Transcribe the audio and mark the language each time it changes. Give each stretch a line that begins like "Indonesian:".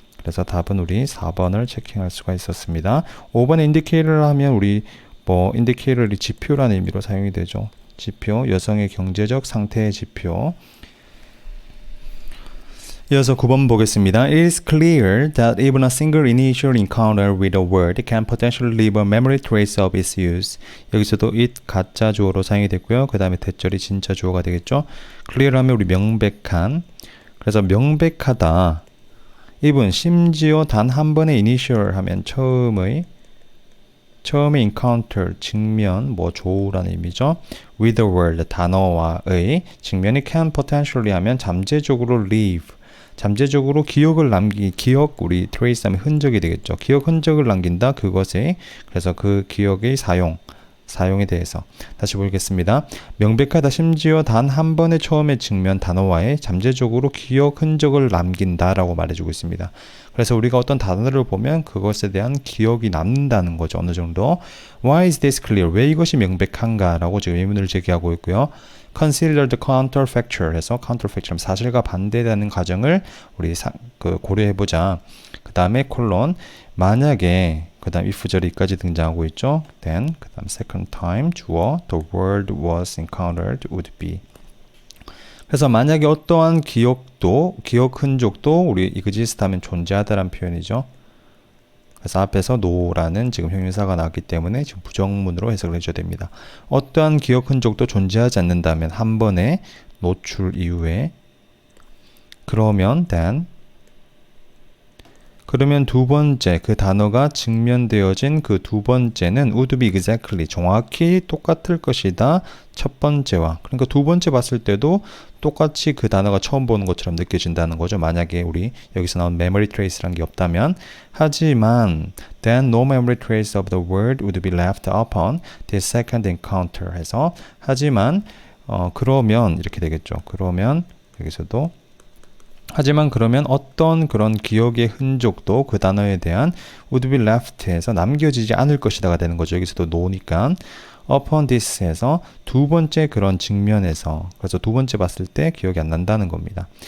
Korean: 그래서 답은 우리 4번을 체킹할 수가 있었습니다. 5번에 indicator를 하면 우리 indicator이 지표라는 의미로 사용이 되죠. 지표, 여성의 경제적 상태의 지표. 이어서 9번 보겠습니다.
English: It is clear that even a single initial encounter with a word can potentially leave a memory trace of its use.
Korean: 여기서도 it 가짜 주어로 사용이 됐고요. 그 다음에 대절이 진짜 주어가 되겠죠. clear 하면 우리 명백한. 그래서 명백하다. even 심지어 단 한 번의 initial 하면 처음의 encounter, 직면, 조우라는 의미죠. with a word, 단어와의 직면이 can potentially 하면 잠재적으로 leave, 잠재적으로 기억을 우리 trace 하면 흔적이 되겠죠. 기억 흔적을 남긴다, 그것에. 그래서 그 기억의 사용에 대해서 다시 보겠습니다. 명백하다, 심지어 단 한 번의 처음의 직면 단어와의 잠재적으로 기억 흔적을 남긴다라고 말해주고 있습니다. 그래서 우리가 어떤 단어를 보면 그것에 대한 기억이 남는다는 거죠. 어느 정도. Why is this clear? 왜 이것이 명백한가? 라고 지금 의문을 제기하고 있고요. Consider the counterfactual 해서 counterfactual 사실과 반대되는 가정을 우리 고려해보자. 그 다음에 콜론 만약에 그 다음 if절이까지 등장하고 있죠.
English: Then 그 다음 second time 주어 the word was encountered would be.
Korean: 그래서 만약에 어떠한 기억 흔적도 우리 exist 하면 존재하다라는 표현이죠. 그래서 앞에서 no라는 지금 형용사가 나왔기 때문에 지금 부정문으로 해석을 해줘야 됩니다. 어떠한 기억 흔적도 존재하지 않는다면 한 번의 노출 이후에 그러면 두 번째 그 단어가 직면되어진 그 두 번째는 would be exactly 정확히 똑같을 것이다. 첫 번째와. 그러니까 두 번째 봤을 때도 똑같이 그 단어가 처음 보는 것처럼 느껴진다는 거죠. 만약에 우리 여기서 나온 memory trace라는 게 없다면.
English: 하지만 then no memory trace of the word would be left upon this second encounter 해서 하지만 그러면 이렇게 되겠죠.
Korean: 그러면 여기서도 하지만 그러면 어떤 그런 기억의 흔적도 그 단어에 대한 would be left 해서 남겨지지 않을 것이다가 되는 거죠. 여기서도 no니까 upon this 해서 두 번째 그런 직면에서 그래서 두 번째 봤을 때 기억이 안 난다는 겁니다.